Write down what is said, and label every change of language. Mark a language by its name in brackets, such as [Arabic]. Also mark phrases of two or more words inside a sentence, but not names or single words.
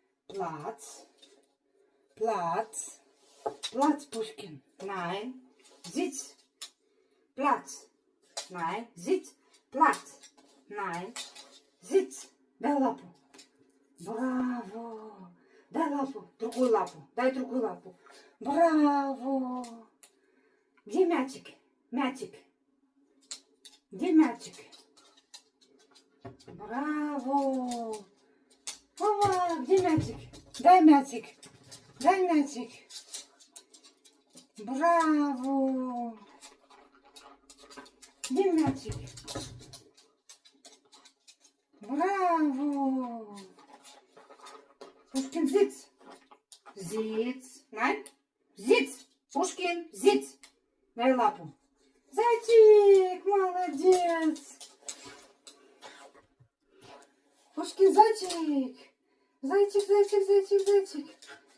[German] Platz. Platz. Platz, Pushkin. Nein. Sitz. Platz. Nein. Sitz. Platz. Nein. Sitz. [Russian] Дай лапу. Браво. Дай лапу. Другую лапу. Дай другую лапу. Браво. Где мячик? Мячик. Где мячик? Браво. Вова, где мячик? Дай мячик. Дай мячик. Браво. Где мячик? Браво. Пушкин, [German] сitz. Sitz. Nein. Sitz. Пушкин, sitz. [Russian] Дай лапу. Зайчик, молодец. Пушкин, зайчик. Зайчик, зайчик, зайчик, зайчик.